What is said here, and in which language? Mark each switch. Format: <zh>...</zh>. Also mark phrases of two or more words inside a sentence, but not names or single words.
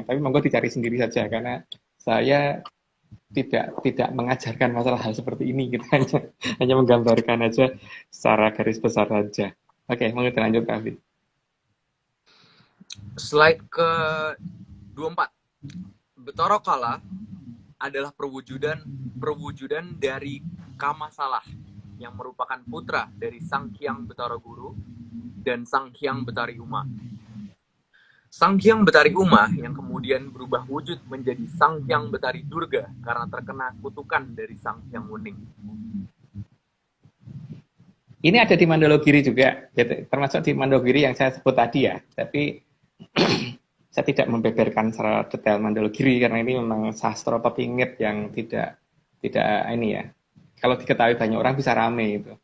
<id>Tapi monggo dicari sendiri saja karena saya tidak mengajarkan masalah hal seperti ini, kita hanya menggambarkan aja secara garis besar saja. Oke, monggo lanjut Raffi. Slide ke-24. Betara Kala adalah perwujudan dari Kamasalah yang merupakan putra dari Sang Hyang Betara Guru dan Sang Hyang Betari Uma. Sang Hyang Betari Uma yang kemudian berubah wujud menjadi Sang Hyang Betari Durga karena terkena kutukan dari Sang Hyang Wening. Ini ada di Mandologiri juga, termasuk di Mandologiri yang saya sebut tadi ya. Tapi saya tidak membeberkan secara detail Mandologiri karena ini memang sastra pepingit yang tidak ini ya, kalau diketahui banyak orang bisa rame itu.</id>